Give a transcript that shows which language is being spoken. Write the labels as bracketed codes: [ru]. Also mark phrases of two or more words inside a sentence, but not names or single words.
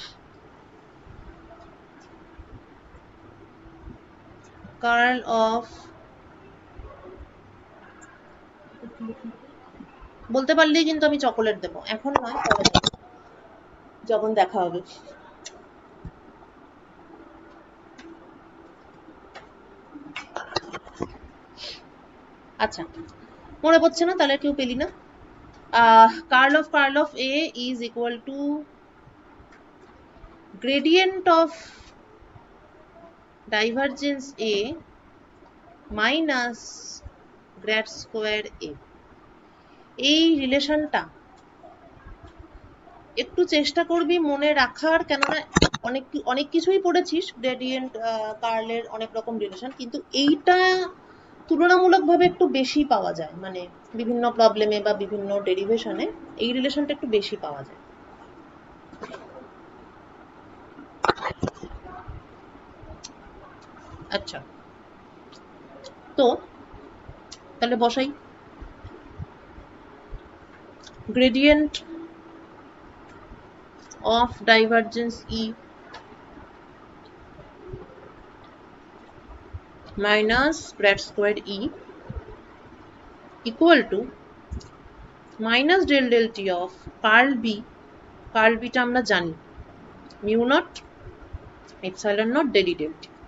[en] curl of, [bn] বলতে পারলেই কিন্তু আমি চকোলেট দেবো, এখন নয়, পরে যখন দেখা হবে। আচ্ছা, মনে পড়ছে না তাহলে কেউ পেলি না। [en] curl of A is equal to gradient of divergence A minus grad square A। [bn] এই রিলেশনটা একটু চেষ্টা করবি মনে রাখার, কেননা অনেক কিছুই পড়েছিস গ্রেডিয়েন্ট কার্লের অনেক রকম রিলেশন, কিন্তু এইটা তুলনামূলকভাবে একটু বেশি পাওয়া যায়, মানে বিভিন্ন প্রবলেমে বা বিভিন্ন ডেরিভেশনে এই রিলেশনটা একটু বেশি পাওয়া যায়। আচ্ছা, তো তাহলে বসাই। [en] gradient of divergence E minus grad squared E equal to minus del del T of curl B, curl B [bn] টা আমরা জানি [en] mu naught epsilon naught del E del T।